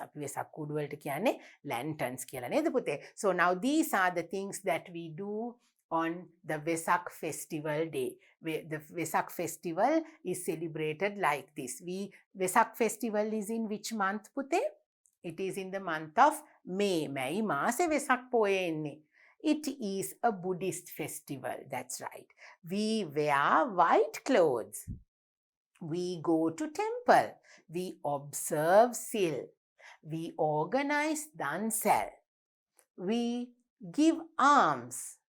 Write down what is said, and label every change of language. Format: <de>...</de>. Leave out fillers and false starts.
<si>අපි වෙසක් කූඩු වලට කියන්නේ lanterns කියලා නේද පුතේ?</si> <en>So now these are the things that we do on the Vesak Festival day. The Vesak Festival is celebrated like this. Vesak Festival is in which month පුතේ? It is in the month of May.</en> <si>May මාසේ වෙසක් පොය එන්නේ.</si> <en>It is a Buddhist festival. That's right. We wear white clothes. We go to temple. We observe sil. We organize dansal. We give alms.</en>